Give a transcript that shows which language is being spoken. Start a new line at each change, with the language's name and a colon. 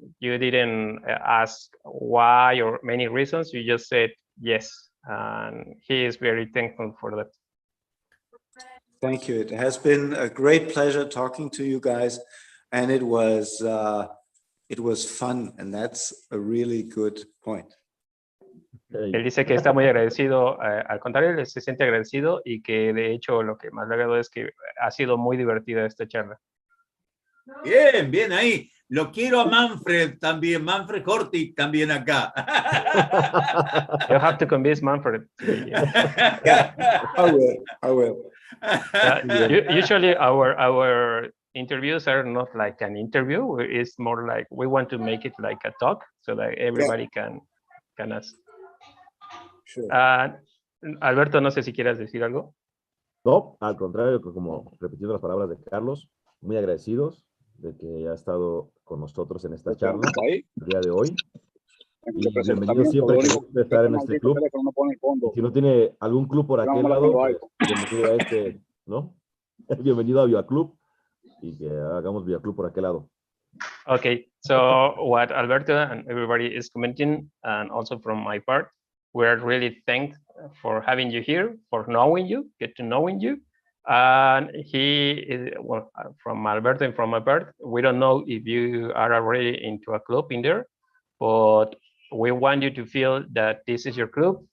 English: You didn't ask why or many reasons. You just said yes, and he is very thankful for that. Thank you. It has been a great pleasure talking to you guys, and it was fun, and that's a really good point.
Spanish: Él dice que está muy agradecido, al contrario, él se siente agradecido y que de hecho lo que más le agradó es que ha sido muy divertida esta charla. Bien, bien ahí. Lo quiero a Manfred también, Manfred Hortig también acá.
English: You have to convince Manfred. Yeah, I will. Usually our interviews are not like an interview. It's more like we want to make it like a talk so that everybody can ask. Sure.
Spanish: Alberto, no sé si quieras decir algo. No, al contrario, como repitiendo las palabras de Carlos, muy agradecidos de que haya estado con nosotros en esta charla el día de hoy. Y bienvenido siempre que guste estar en este club. Y si no tiene algún club por aquel lado, pues, bienvenido a este, ¿no? Bienvenido a BeYaqui y que hagamos BeYaqui por aquel lado.
English: Okay, so what Alberto and everybody is commenting, and also from my part, we are really thanked for having you here, for knowing you, get to knowing you. And he is, well, from Alberto and from my part, we don't know if you are already into a club in there, but we want you to feel that this is your club.